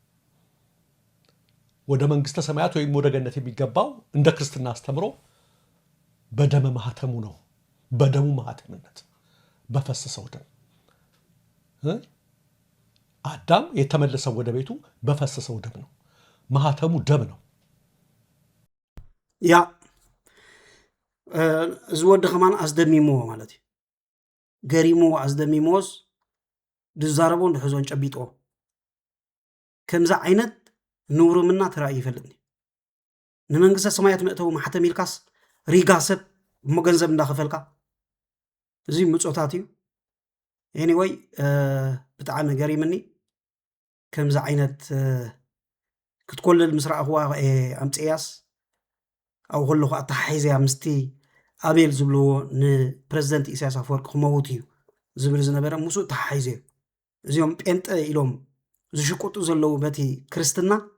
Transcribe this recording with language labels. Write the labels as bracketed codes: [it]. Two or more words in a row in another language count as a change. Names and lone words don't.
[am] ወደ መንግስተ ሰማያት ወይም ወደ ገነት የሚገባው እንደ ክርስትና አስተምሮ በደመ ማህተሙ ነው። በደሙ ማህተምነት በፈሰሰው ደም አዳም የተመለሰው ወደ ቤቱ በፈሰሰው ደም ነው። ማህተሙ ደም ነው። [ti] ያ ዝወድ ከማን አስደሚሞ ማለት እዩ ገሪሞ አስደሚሞስ ድዛረቦ ንሕዞን ጨቢጦ ከምዛ ዓይነት ንውርምና ተራእይ ይፈልጥኒ ንመንግስተ ሰማያት መእተው ማሕተም ኢልካስ ሪጋ ሰብ እሞ ገንዘብ እንዳኸፈልካ እዚ ምጾታት እዩ። ኤኒወይ ብጣዕሚ ገሪምኒ ከምዚ ዓይነት ክትኮልል ምስ ረኣኽዋ ኣምፅያስ ኣብኡ ከለኹ ኣተሓሒዝያ ምስቲ ኣቤል ዝብልዎ ንፕረዚደንት ኢሳያስ ኣፈወርቂ ክመውት እዩ ዝብል ዝነበረ ምስኡ ተሓሒዝዮ እዚኦም ጴንጠ ኢሎም ዝሽቁጡ ዘለዉ በቲ ክርስትና